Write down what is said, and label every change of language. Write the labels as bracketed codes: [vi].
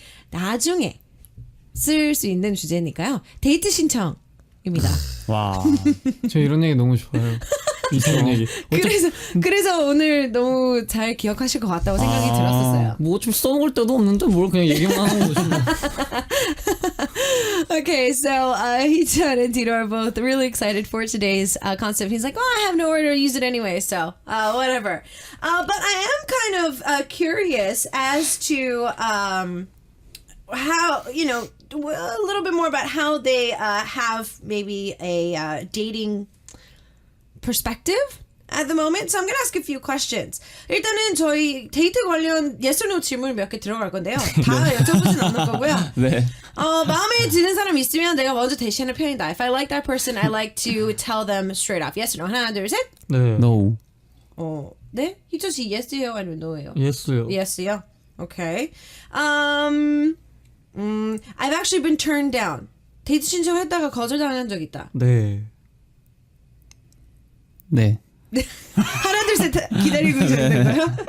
[ko] 나중에 쓸 수 있는 주제니까요. 데이트 신청. 입니다. 와. 저 이런 얘기 너무 좋아요. 이런 얘기. 그래서 오늘 너무 잘 기억하실 것 같다고 생각이 들었었어요. 뭐 좀 써먹을 때도 없는데 뭘 그냥 얘기만 하는 거지. [en] Okay, so 희천 and Dino are both really excited for today's concept. He's like, I have nowhere to use it anyway, so whatever. But I am kind of curious as to how, a little bit more about how they have maybe a dating perspective at the moment. So I'm going to ask a few questions. [ko] 일단은 저희 데이트 관련 [en] yes or no [ko] 질문 몇 개 들어갈 건데요. 다 여쭤보진 않을 거고요. 네. 마음에 드는 사람 있으면 내가 먼저 대시하는 편이다. [en] If I like that person, I like to tell them straight off. Yes or no? [ko] 하나, 둘, 셋. 네. [en] No. [ko] 네? 희철 씨 yes예요? 아니면 no예요? 예스요. [en] Yes요. Okay. I've actually been turned down. [ko] 데이트 신청했다가 거절당한 적 있다. 네. 네. 하나 둘 셋 기다리고 있는 거요?